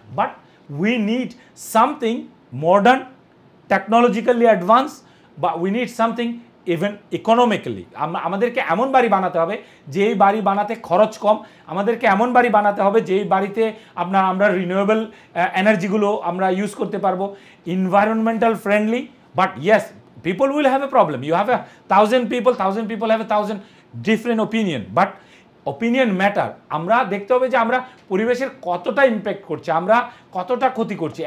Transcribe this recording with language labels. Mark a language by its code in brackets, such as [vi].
[en] but we need something modern, technologically advance, বা we need something [bn] even economically আমাদেরকে এমন বাড়ি বানাতে হবে যেই বাড়ি বানাতে খরচ কম, আমাদেরকে এমন বাড়ি বানাতে হবে যেই বাড়িতে আমরা রিনিউয়েবল এনার্জিগুলো আমরা ইউজ করতে পারবো, environmental friendly. [en] But yes, people will have a problem. You have 1,000 people have 1,000 different opinion, but opinion matter. [bn] আমরা দেখতে হবে যে আমরা পরিবেশের কতটা ইম্প্যাক্ট করছি, আমরা কতটা ক্ষতি করছি।